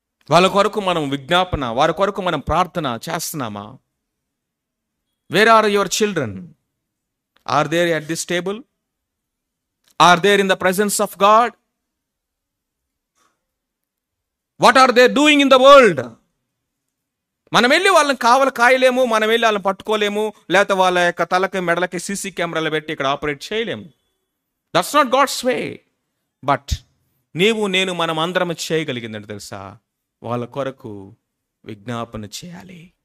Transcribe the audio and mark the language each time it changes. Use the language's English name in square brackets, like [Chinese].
[Telugu] వాళ్ళ కొరకు మనం విజ్ఞాపన, వారి కొరకు మనం ప్రార్థన చేస్తున్నామా? [English] Where are your children? Are they at this table? Are they in the presence of God? What are they doing in the world? [Telugu] మనం వెళ్ళి వాళ్ళని కాయలేము, మనం వెళ్ళి వాళ్ళని పట్టుకోలేము, లేకపోతే వాళ్ళ యొక్క తలకి మెడలకి సీసీ కెమెరాలు పెట్టి ఇక్కడ ఆపరేట్ చేయలేము. [English] That's not God's way. [Telugu] But నేను మనం అందరం చేయగలిగిందంటే తెలుసా, వాళ్ళ కొరకు విజ్ఞాపన చేయాలి.